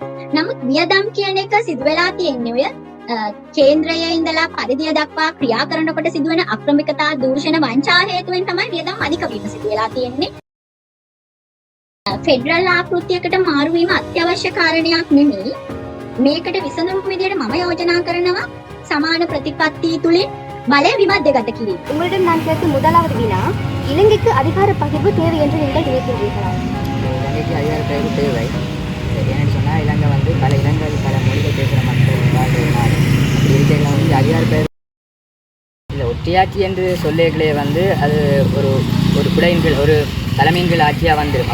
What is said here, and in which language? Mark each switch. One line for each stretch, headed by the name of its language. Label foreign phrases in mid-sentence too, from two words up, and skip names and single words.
Sinhala: නමුත් වියදම් කියන එක සිදු වෙලා තියෙන්නේ කේන්ද්‍රයේ ඉඳලා පරිධිය දක්වා ක්‍රියා කරනකොට සිදුවන අක්‍රමිකතා දූෂණ වංචා හේතුවෙන් තමයි වියදම් අධික වීම සිදු වෙලා තියෙන්නේ. ෆෙඩරල් ආකෘතියකට මාරු වීම අත්‍යවශ්‍ය කාරණයක් නෙමෙයි. මේකට විසඳුම් විදියට මම යෝජනා කරනවා සමාන ප්‍රතිපත්ති තුලින් බලය විමධ්‍යගත කිරීම.
Tamil: உங்களிடம் நான் கேட்கும் முதலாவது வினா, இலங்கைக்கு அதிகார பகிர்வு தேவை என்று நீங்கள் நினைக்கிறீர்களா? இலங்கைக்கு அதிகார பகிர்வு தேவை. ஏன்னு சொன்னால் இலங்கை வந்து பல இடங்கள் பல மொழிகள் பேசுகிற மக்கள் வாழ்கிற நாடு. அப்படி இருக்கையில் வந்து அதிகார பகிர்வு இல்லை ஒற்றையாட்சி என்று சொல்லிகளே வந்து அது ஒரு ஒரு குடையின் கீழ் ஒரு தலைமையின் கீழ் ஆட்சியாக வந்துடும்.